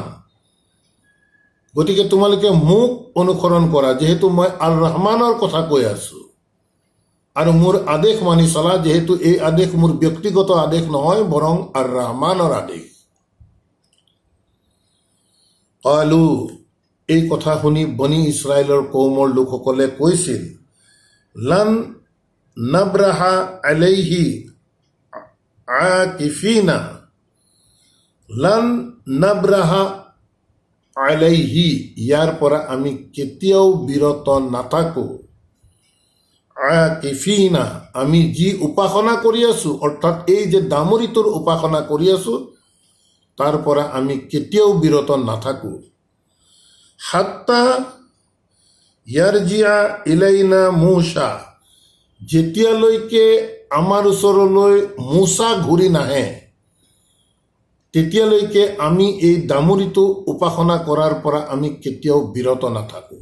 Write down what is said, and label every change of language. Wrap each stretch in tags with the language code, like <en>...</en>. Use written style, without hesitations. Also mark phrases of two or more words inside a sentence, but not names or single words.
<as>গতিকে তোমালোকে মোক অনুসৰণ কৰা, যিহেতু মই আৰু ৰহমানৰ কথা কৈ আছো, আৰু মোৰ আদেশ মানি চলা, যিহেতু এই আদেশ মোৰ ব্যক্তিগত আদেশ নহয়, বৰং আৰু ৰহমানৰ আদেশ। কালু, এই কথা শুনি বনি ইছৰাইলৰ কৌমৰ লোকসকলে কৈছিল,</as> <ar>لن نبرح عليه عاكفين، لن نبرح عليه,</ar> <as>ইয়াৰ পৰা আমি কেতিয়াও বিৰত নাথাকো। আকিফিনা, আমি যি উপাসনা কৰি আছো, অৰ্থাৎ এই যে ডামুৰিটোৰ উপাসনা কৰি আছো, তাৰ পৰা আমি কেতিয়াও বিৰত নাথাকো।</as> <ar>حتى يرجع إلينا موسى,</ar> <as>যেতিয়ালৈকে আমাৰ ওচৰলৈ মোচা ঘূৰি নাহে তেতিয়ালৈকে আমি এই ডামুৰিটো উপাসনা কৰাৰ পৰা আমি কেতিয়াও বিৰত নাথাকোঁ।</as>